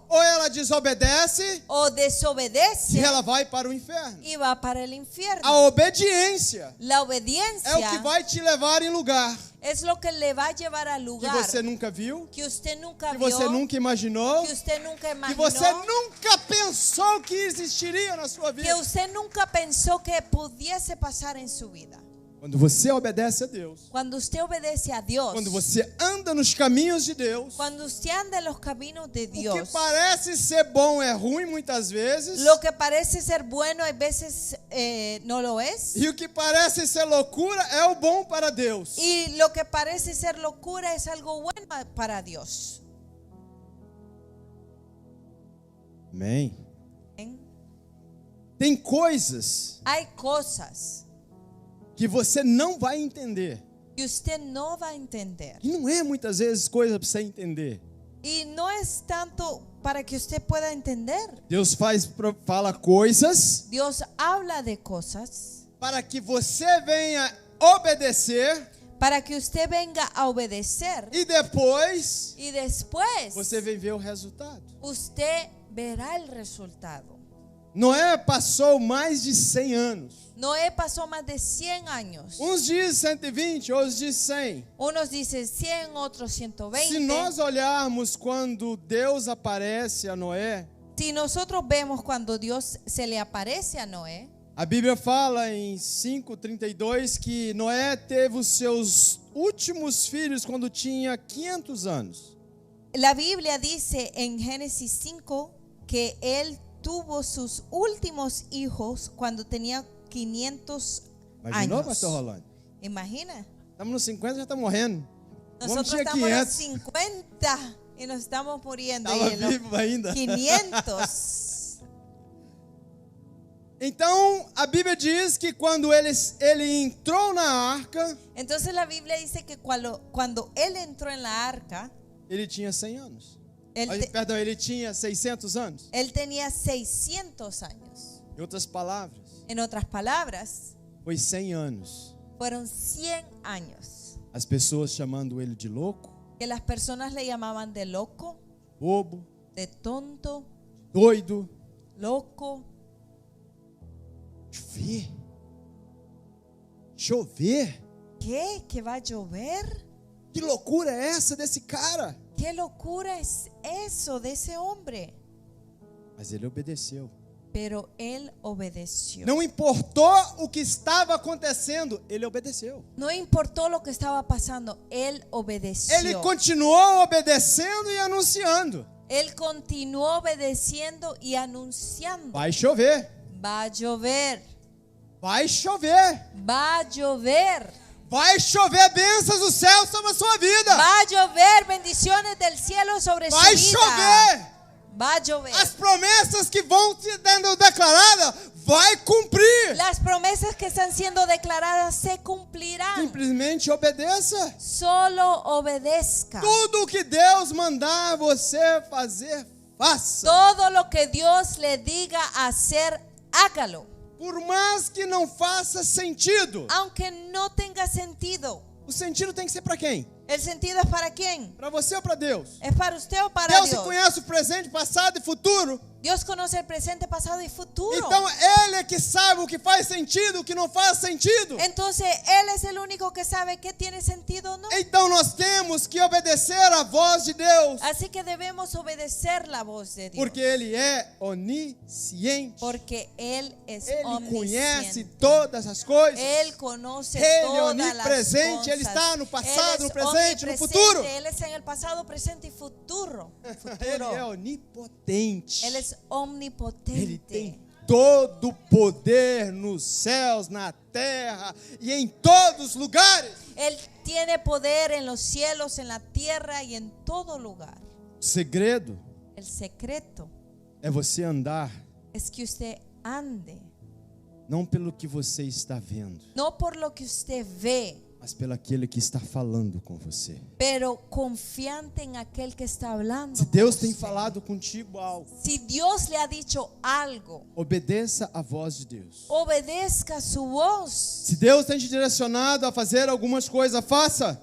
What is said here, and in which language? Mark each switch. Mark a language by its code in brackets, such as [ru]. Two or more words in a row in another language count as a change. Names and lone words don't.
[pt] ou ela desobedece o e desobedece ela vai para o inferno. [es] y va para el infierno. [pt] A obediência [es] La [pt] é o que [es] obediencia [pt] vai te levar em lugar [es] es lo que le va a llevar al que lugar [pt] você nunca viu, [es] que usted nunca que vio, [pt] você nunca imaginou, [es] que usted nunca que imaginó, [pt] você nunca pensou que existiria na sua que vida. [es] usted nunca pensó que pudiese pasar en su vida. [pt] Quando você obedece a Deus, [es] Cuando usted obedece a Dios, [pt] quando você anda nos caminhos de Deus, [es] cuando usted anda en los caminos de [pt] o que [es] Dios, [pt] parece ser bom é ruim muitas vezes, [es] lo que parece ser bueno a veces no lo es, [pt] e o que parece ser loucura é o bom para Deus. [es] y lo que parece ser locura es algo bueno para Dios. [pt] Amém. [es] ¿Ven? [pt] Tem coisas [es] Hay cosas [pt] que você não vai entender. [es] que usted no va a entender. [pt] E não é muitas vezes coisa para você entender. [es] Y no es tanto para que usted pueda entender. [pt] Deus fala coisas [es] Dios habla de cosas [pt] para que você venha obedecer [es] para que usted venga a obedecer [pt] e depois [es] y después [pt] você vem ver o resultado. [es] usted verá el resultado. [pt] Noé passou mais de 100 anos. [es] Noé pasó más de 100 años. [pt] Uns dizem 120, outros dizem 100. [es] Unos dicen 100, otros 120. [pt] Se nós olharmos quando Deus aparece a Noé, [es] Si nosotros vemos cuando Dios se le aparece a Noé, [pt] a Bíblia fala em 5:32 que Noé teve os seus últimos filhos quando tinha 500 anos. [es] la Biblia dice en Génesis 5 que él tuvo sus últimos hijos cuando tenía 500 [pt] Imaginou, [es] años. [pt] pastor Rolando? [es] Imagina. [pt] Estamos nos 50 já está morrendo. Vamos [es] Nosotros [pt] tinha [es] estamos en los 500. 50 y nos estamos muriendo. [pt] Estava [es] Y en los [pt] vivo ainda. [es] 500. [pt] Então, a Bíblia diz que quando ele entrou na arca, [es] Entonces la Biblia dice que cuando él entró en la arca, [pt] ele tinha 100 anos. [es] él, te- [pt] Perdão, ele tinha 600 anos. [es] él tenía 600 años. [pt] Em outras palavras, [es] En otras palabras, [pt] foi 100 anos. [es] fueron 100 años [pt] As pessoas chamando ele de louco, [es] que las personas le llamaban de loco, [pt] bobo, [es] de tonto, [pt] doido. [es] loco. [pt] Chover. Chover? [es] ¿Qué? ¿Que va a llover? [pt] Que loucura é essa desse cara? [es] ¿Qué locura es eso de ese hombre? [pt] Mas ele obedeceu. [es] Pero él obedeció. [pt] Não importou o que estava acontecendo, ele obedeceu. [es] No importó lo que estaba pasando, él obedeció. [pt] Ele continuou obedecendo e anunciando. [es] Él continuó obedeciendo y anunciando. [pt] Vai chover. [es] Va a llover, [pt] Vai chover. [es] va a llover, [pt] Vai chover bênçãos do céu sobre a sua vida. [es] va a llover bendiciones del cielo sobre [pt] Vai [es] su vida. [pt] chover. [es] Va a llover. [pt] As promessas que vão sendo declaradas, vai cumprir. [es] Las promesas que están siendo declaradas se cumplirán. [pt] Simplesmente obedeça. [es] Solo obedezca. [pt] Tudo o que Deus mandar você fazer, faça. [es] Todo lo que Dios le diga hacer, hágalo. [pt] Por mais que não faça sentido. [es] Aunque no tenga sentido. [pt] O sentido tem que ser para quem? [es] ¿El sentido es para quién? [pt] Para você ou para Deus? [es] ¿Es para usted o para [pt] Deus [es] Dios? [pt] conhece o presente, passado e futuro. [es] Dios conoce el presente, pasado y futuro. [pt] Então Ele é que sabe o que faz sentido, o que não faz sentido. [es] Entonces Él es el único que sabe qué tiene sentido o no. [pt] Então nós temos que obedecer à voz de Deus. [es] Así que debemos obedecer la voz de Dios. [pt] Porque Ele é onisciente. [es] Porque Él es [pt] Ele conhece [es] omnisciente. [pt] todas as coisas. [es] Él conoce [pt] Ele é [es] todas las [pt] onipresente, [es] cosas. [pt] Ele está no passado, [es] Él [pt] no [es] es [pt] presente, no [es] omnipresente, [pt] futuro. [es] Él es en el pasado, presente y futuro. [pt] Ele é onipotente. [es] Él es [pt] Ele [es] omnipotente. [pt] tem todo o poder nos céus, na terra e em todos os lugares. [es] Él tiene poder en los cielos, en la tierra y en todo lugar. [pt] O segredo [es] El secreto [pt] é você andar [es] es que usted ande, [pt] não pelo que você está vendo, [es] no por lo que usted ve, [pt] mas pelo aquele que está falando com você. [es] pero confiante en aquel que está hablando. [pt] Se Deus [es] con [pt] tem [es] usted. [pt] falado contigo algo, [es] Si Dios le ha dicho algo, [pt] obedeça a voz de Deus. [es] obedezca su voz. [pt] Se Deus tem te direcionado a fazer algumas coisas, faça.